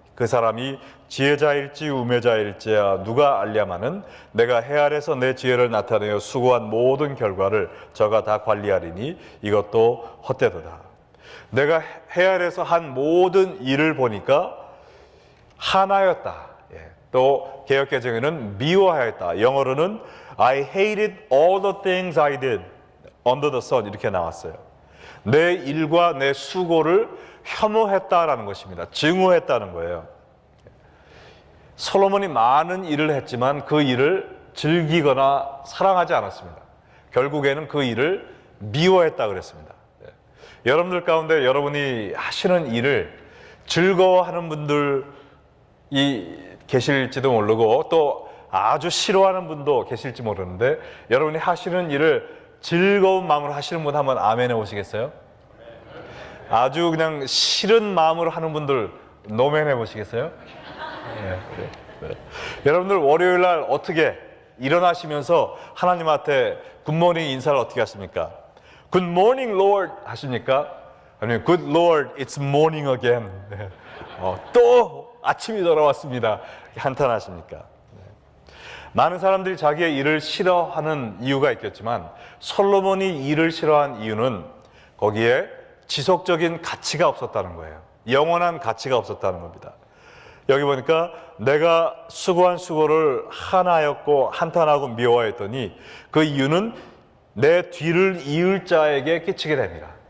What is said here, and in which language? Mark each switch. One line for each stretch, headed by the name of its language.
Korean: 그 사람이 지혜자일지 우매자일지야 누가 알랴마는 내가 해 아래에서 내 지혜를 나타내어 수고한 모든 결과를 저가 다 관리하리니 이것도 헛되도다. 내가 해 아래에서 한 모든 일을 보니까 하나였다. 또 개역개정에는 미워하였다. 영어로는
English: I hated all the things I did under the sun
Korean: 이렇게 나왔어요. 내 일과 내 수고를 혐오했다라는 것입니다. 증오했다는 거예요. 솔로몬이 많은 일을 했지만 그 일을 즐기거나 사랑하지 않았습니다. 결국에는 그 일을 미워했다 그랬습니다. 여러분들 가운데 여러분이 하시는 일을 즐거워하는 분들이 계실지도 모르고 또 아주 싫어하는 분도 계실지 모르는데, 여러분이 하시는 일을 즐거운 마음으로 하시는 분 한번 아멘 해보시겠어요? 아주 그냥 싫은 마음으로 하는 분들 노멘 해보시겠어요? 네. 여러분들 월요일 날 어떻게 일어나시면서 하나님한테 굿모닝 인사를 어떻게 하십니까?
English: Good morning, Lord
Korean: 하십니까? 아니면
English: Good Lord, it's morning again.
Korean: 또 아침이 돌아왔습니다. 한탄하십니까? 많은 사람들이 자기의 일을 싫어하는 이유가 있겠지만 솔로몬이 일을 싫어한 이유는 거기에 지속적인 가치가 없었다는 거예요. 영원한 가치가 없었다는 겁니다. 여기 보니까 내가 수고한 수고를 하나였고 한탄하고 미워했더니 그 이유는 내 뒤를 이을 자에게 끼치게 됩니다.